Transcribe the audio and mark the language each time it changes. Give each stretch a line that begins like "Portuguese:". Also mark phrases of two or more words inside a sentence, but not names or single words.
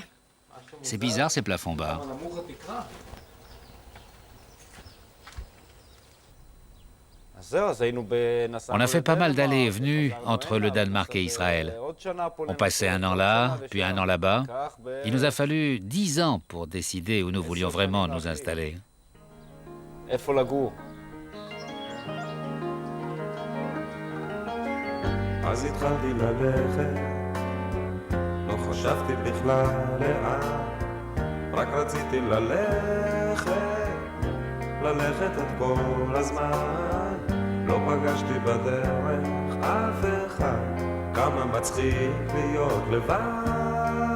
French: C'est bizarre, ces plafonds bas. On a fait pas mal d'allées et venues entre le Danemark et Israël. On passait 1 an là, puis 1 an là-bas. Il nous a fallu 10 ans pour décider où nous voulions vraiment nous installer.
Hebrew: אז התחלתי ללכת, לא חשבתי בכלל לאן, רק רציתי ללכת, ללכת את כל הזמן, לא פגשתי בדרך אף אחד, כמה מצחיק להיות לבד,